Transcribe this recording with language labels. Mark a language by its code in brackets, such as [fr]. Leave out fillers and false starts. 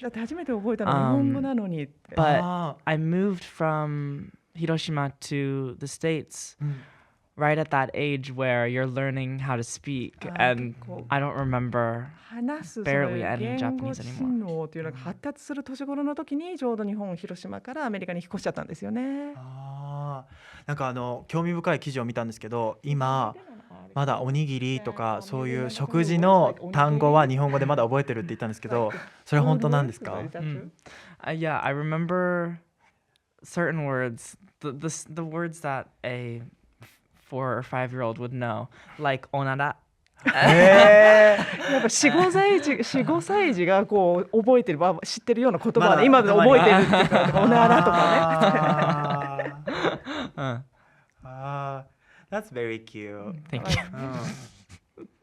[ja] だって初めて覚えたの日本語なのにって。 [en] But I moved from Hiroshima to the States right at that age where you're learning how to speak, and I don't remember barely any Japanese anymore. [ja] 言語っていうのが発達する年頃の時にちょうど日本広島からアメリカに引っ越しちゃったんですよね。なんか興味深い記事を見たんですけど、今まだおにぎりとかそういう食事の単語は日本語でまだ覚えてるって言ったんですけど、それ本当なんですか [en] ？Yeah, I remember certain words, the words that a 4 or 5-year-old would know, like おなら。 [ja] やっぱ4、5歳児が覚えてる知ってるような言葉で今で覚えてるっていうか、おならとかね。 [en] That's very cute. Thank you.